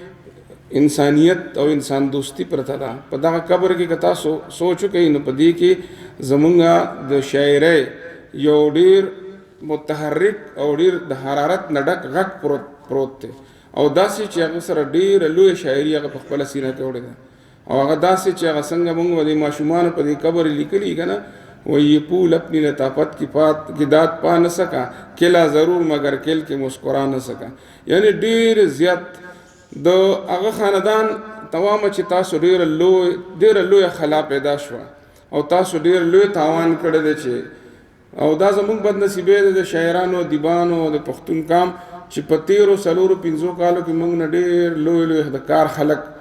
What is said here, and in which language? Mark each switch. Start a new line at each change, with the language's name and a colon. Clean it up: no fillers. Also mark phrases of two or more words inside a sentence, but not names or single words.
Pashto: انسانیت او انسان دوستی پرته ده په دغه قبر کې که تاسو سوچ وکئ نو په دې کې زمونږ د شاعرۍ یو ډېر متحرک او ډېر د حرارت نه ډک غږ پروت دی او داسې چې هغه سره ډېره لویه شاعري هغه په خپله سینه کې وړې ده او هغه داسې چې هغه څنګه موږ د ماشومانو په دې قبر لیکلي که نه
Urdu: وہ یہ پھول اپنی لطافت کی داد پا نہ سکا کلا ضرور مگر کل کے مسکرا نہ سکا
Pashto: یعنی ډېر زیات د هغه خاندان تمامه چې تاسو ډېره لویه خلا پیدا شوه او تاسو ډېر لوی تاوان کړی دی چې او دا زموږ بدنصیبۍ ده د شاعرانو ادیبانو د پښتون قام چې په 13-15 کالو کې موږ نه ډېر لوی د کار خلک